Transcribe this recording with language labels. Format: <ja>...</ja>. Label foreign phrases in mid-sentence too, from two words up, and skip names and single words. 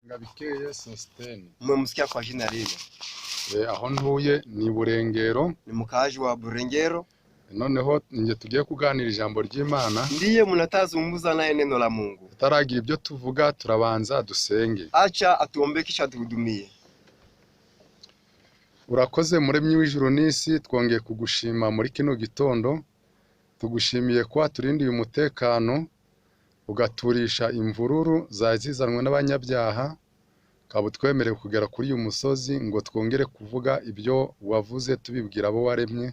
<rn>Ngabikeye Sostene.</rn> <sw>Mmemsikia kwa jina lile.</sw> <rn>Aho ntuye ni Burengero.</rn> <sw>Ni mkaji wa Burengero.</sw> <rn>Noneho nje tugiye kuganira ijambo ry'Imana.</rn> <sw>Ndiye mnatazungumza naye neno la Mungu.</sw> <rn>Tutaragira ibyo tuvuga turabanza dusenge.</rn> <sw>Acha atuombe kisha tuhudumie.</sw> <rn>Urakoze Muremyi w'ijuru n'isi, twongeye kugushima muri kino gitondo. Tugushimiye kwa turindiye umutekano, ugaturisha imvururu zazizanwe n'abanyabyaha, kaba twemerewe kugera kuri uyu musozi ngo twongere kuvuga ibyo wavuze tubibwira abo waremye.</rn>